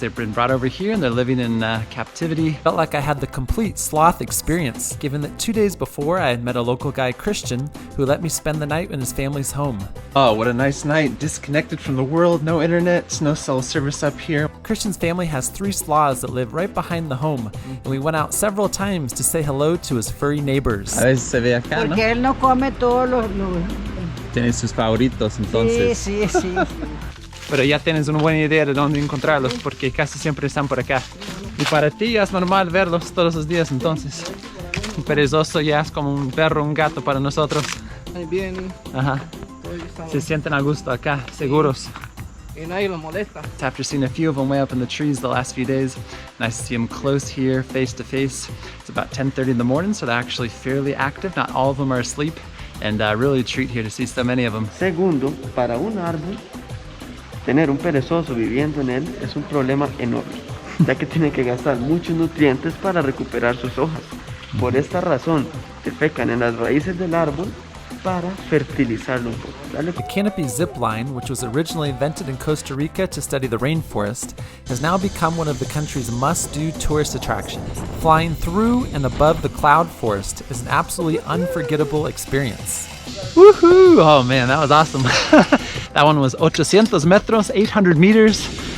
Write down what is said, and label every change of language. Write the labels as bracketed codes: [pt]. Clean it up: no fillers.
[en] They've been brought over here and they're living in captivity. Felt like I had the complete sloth experience, given that 2 days before I had met a local guy, Christian, who let me spend the night in his family's home. Oh, what a nice night. Disconnected from the world, no internet, no cell service up here. Christian's family has 3 sloths that live right behind the home, and we went out several times to say hello to his furry neighbors. [es] A veces se ve acá, ¿no? Porque él no come todos los... Tiene sus favoritos, entonces. Sí. Pero ya tienes una buena idea de dónde encontrarlos, porque casi siempre están por acá. Y para ti ya es normal verlos todos los días, entonces. Un perezoso ya es como un perro, un gato para nosotros. Ahí vienen. Ajá. Se sienten a gusto acá, seguros. Y nadie los molesta. [en] After seeing a few of them way up in the trees the last few days, nice to see them close here, face to face. It's about 10:30 in the morning, so they're actually fairly active. Not all of them are asleep, and really a treat here to see so many of them. [es] Segundo, para un árbol, tener un perezoso viviendo en él es un problema enorme, ya que tiene que gastar muchos nutrientes para recuperar sus hojas. Por esta razón, defecan en las raíces del árbol para fertilizarlo un poco. Dale. [en] The canopy zipline, which was originally invented in Costa Rica to study the rainforest, has now become one of the country's must-do tourist attractions. Flying through and above the cloud forest is an absolutely unforgettable experience. Woohoo! Oh man, that was awesome. That one was 800 metros, 800 meters.